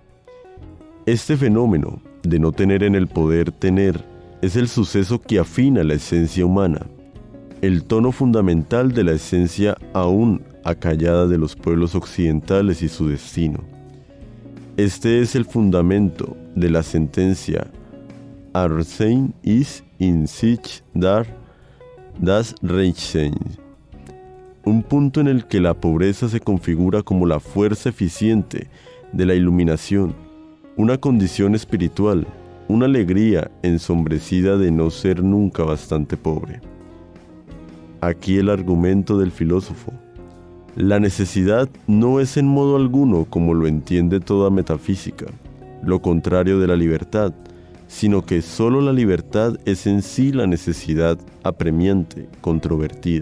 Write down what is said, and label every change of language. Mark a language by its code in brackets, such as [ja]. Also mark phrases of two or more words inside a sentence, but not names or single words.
[es] Este fenómeno de no tener en el poder tener es el suceso que afina la esencia humana, el tono fundamental de la esencia aún acallada de los pueblos occidentales y su destino. Este es el fundamento de la sentencia [de] Arsein ist in sich das Reichsein, [es] un punto en el que la pobreza se configura como la fuerza eficiente de la iluminación, una condición espiritual, una alegría ensombrecida de no ser nunca bastante pobre. Aquí el argumento del filósofo. La necesidad no es en modo alguno como lo entiende toda metafísica, lo contrario de la libertad, sino que solo la libertad es en sí la necesidad apremiante, controvertida.